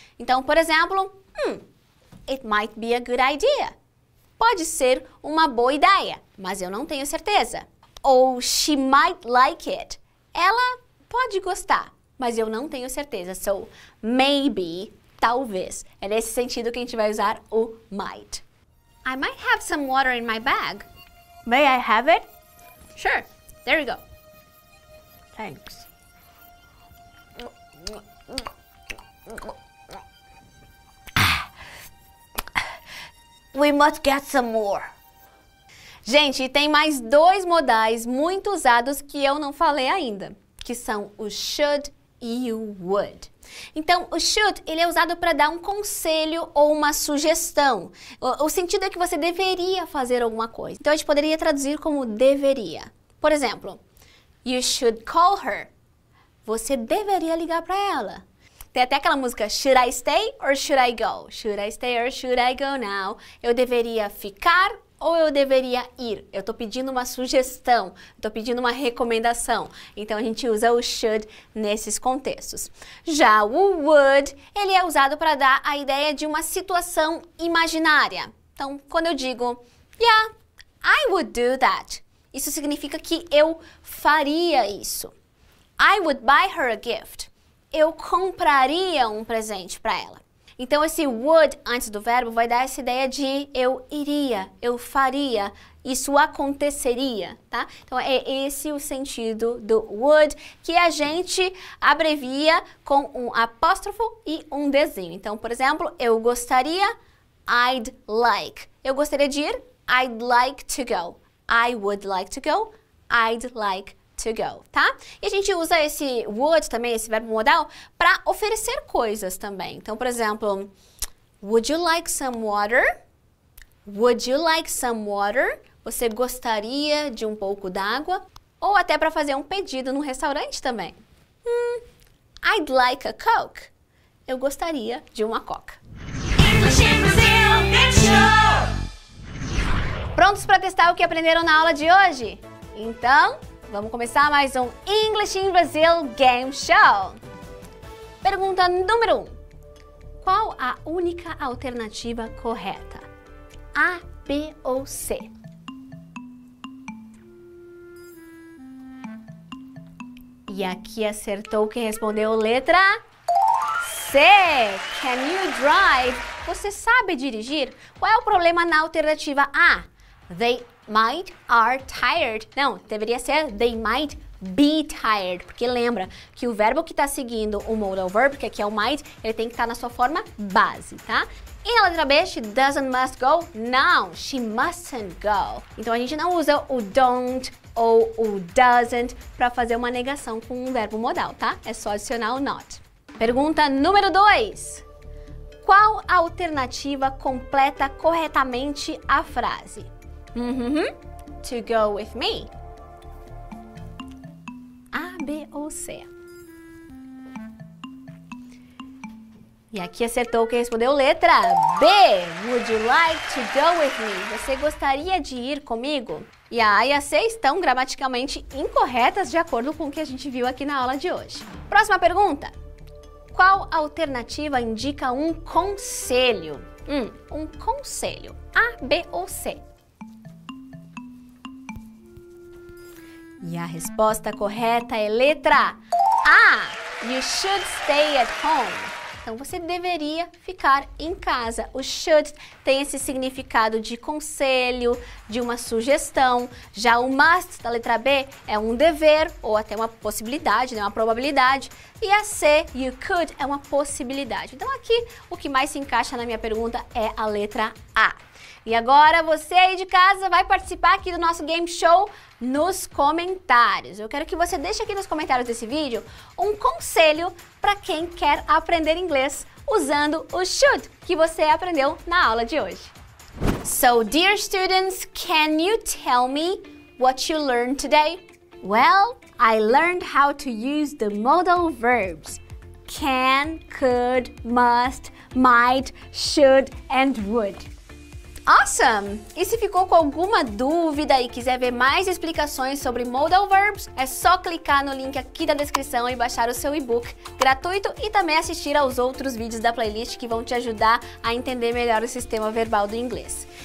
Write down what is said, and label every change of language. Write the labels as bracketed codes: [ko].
[pt] Então, por exemplo, [en] it might be a good idea. [pt] Pode ser uma boa ideia, mas eu não tenho certeza. Ou [en] she might like it. [pt] Ela pode gostar, mas eu não tenho certeza. [en] So, maybe, [pt] talvez. É nesse sentido que a gente vai usar o might. [en] I might have some water in my bag. May I have it? Sure, there you go. Thanks. We must get some more. [pt] Gente, tem mais dois modais muito usados que eu não falei ainda, que são o should e o would. Então, o should, ele é usado para dar um conselho ou uma sugestão. O sentido é que você deveria fazer alguma coisa. Então, a gente poderia traduzir como deveria. Por exemplo, [en] you should call her. [pt] Você deveria ligar para ela. Tem até aquela música, [en] should I stay or should I go? Should I stay or should I go now? [pt] Eu deveria ficar ou eu deveria ir? Eu estou pedindo uma sugestão, estou pedindo uma recomendação. Então, a gente usa o should nesses contextos. Já o would, ele é usado para dar a ideia de uma situação imaginária. Então, quando eu digo, [en] yeah, I would do that. [pt] Isso significa que eu faria isso. [en] I would buy her a gift. [pt] Eu compraria um presente para ela. Então, esse would antes do verbo vai dar essa ideia de eu iria, eu faria, isso aconteceria, tá? Então, é esse o sentido do would, que a gente abrevia com um apóstrofo e um desenho. Então, por exemplo, eu gostaria, [en] I'd like. [pt] Eu gostaria de ir, [en] I'd like to go. I would like to go, I'd like to go, tá? [pt] E a gente usa esse would também, esse verbo modal, para oferecer coisas também. Então, por exemplo, [en] would you like some water? Would you like some water? [pt] Você gostaria de um pouco d'água? Ou até para fazer um pedido no restaurante também. [en] I'd like a Coke. [pt] Eu gostaria de uma Coca. [en] English in Brazil, Big Show! [pt] Prontos para testar o que aprenderam na aula de hoje? Então, vamos começar mais um English in Brazil Game Show. Pergunta número 1. Qual a única alternativa correta? A, B ou C? E aqui acertou quem respondeu letra C. [en] Can you drive? [pt] Você sabe dirigir? Qual é o problema na alternativa A? [en] They might are tired. [pt] Não, deveria ser [en] they might be tired. [pt] Porque lembra que o verbo que está seguindo o modal verb, que aqui é o might, ele tem que estar na sua forma base, tá? E na letra B, [en] she doesn't must go? Não, she mustn't go. [pt] Então a gente não usa o don't ou o doesn't para fazer uma negação com um verbo modal, tá? É só adicionar o not. Pergunta número 2. Qual a alternativa completa corretamente a frase? [en] To go with me. [pt] A, B ou C? E aqui acertou quem respondeu letra B. [en] Would you like to go with me? [pt] Você gostaria de ir comigo? E a A e a C estão gramaticalmente incorretas de acordo com o que a gente viu aqui na aula de hoje. Próxima pergunta. Qual alternativa indica um conselho? Um conselho. A, B ou C? E a resposta correta é letra A. [en] You should stay at home. [pt] Então, você deveria ficar em casa. O should tem esse significado de conselho, de uma sugestão. Já o must, da letra B, é um dever ou até uma possibilidade, né? Uma probabilidade. E a C, [en] you could, [pt] é uma possibilidade. Então, aqui, o que mais se encaixa na minha pergunta é a letra A. E agora, você aí de casa vai participar aqui do nosso game show nos comentários. Eu quero que você deixe aqui nos comentários desse vídeo um conselho para quem quer aprender inglês usando o should que você aprendeu na aula de hoje. [en] So, dear students, can you tell me what you learned today? Well, I learned how to use the modal verbs can, could, must, might, should, and would. Awesome! [pt] E se ficou com alguma dúvida e quiser ver mais explicações sobre modal verbs, é só clicar no link aqui da descrição e baixar o seu e-book gratuito e também assistir aos outros vídeos da playlist que vão te ajudar a entender melhor o sistema verbal do inglês.